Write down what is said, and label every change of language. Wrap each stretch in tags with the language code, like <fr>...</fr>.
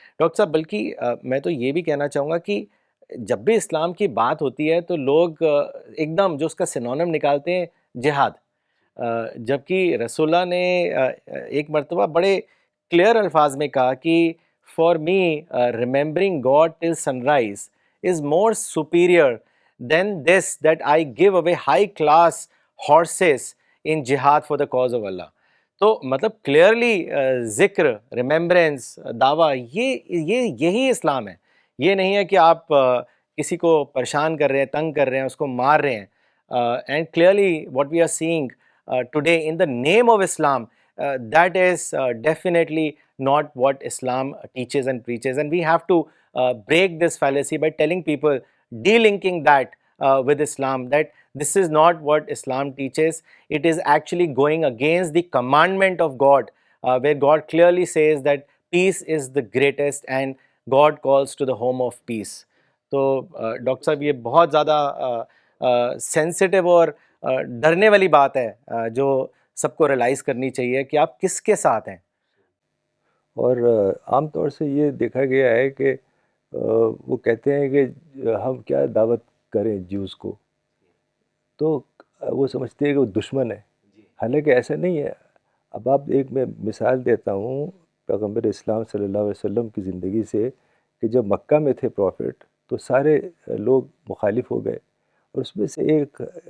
<ur>Doctor صاحب بلکہ میں تو یہ بھی کہنا چاہوں گا کہ جب بھی اسلام کی بات ہوتی ہے تو لوگ ایک دم جو اس کا سینونیم نکالتے ہیں جہاد، جبکہ رسول اللہ نے ایک مرتبہ بڑے کلیئر الفاظ میں کہا کہ</ur> <en>For me remembering God till sunrise is more superior than this that I give away high class horses in جہاد for the cause of Allah.</en> <ur>تو مطلب کلیئرلی ذکر، ریممبرنس، دعویٰ، یہی اسلام ہے. یہ نہیں ہے کہ آپ کسی کو پریشان کر رہے ہیں، تنگ کر رہے ہیں، اس کو مار رہے ہیں.</ur> <en>And clearly what we are seeing today in the name of Islam, that is definitely not what Islam teaches and preaches. And we have to break this fallacy by telling people, delinking that with Islam, that this is not what Islam teaches. It is actually going against the commandment of God, where God clearly says that peace is the greatest and God calls to the home of peace.</en> <ur>تو doctor صاحب یہ بہت زیادہ sensitive اور ڈرنے والی بات ہے جو سب کو ریلائز کرنی چاہیے کہ آپ کس کے ساتھ ہیں. اور عام طور سے یہ دیکھا گیا ہے کہ وہ کہتے ہیں کہ ہم کیا دعوت کریں جیوز کو، تو وہ سمجھتے ہیں کہ وہ دشمن ہے، حالانکہ ایسا نہیں ہے۔ اب آپ ایک میں مثال دیتا ہوں پیغمبر اسلام صلی اللہ علیہ وسلم کی زندگی سے، کہ جب مکہ میں تھے پروفٹ تو سارے لوگ مخالف ہو گئے، اور اس میں سے ایک</ur>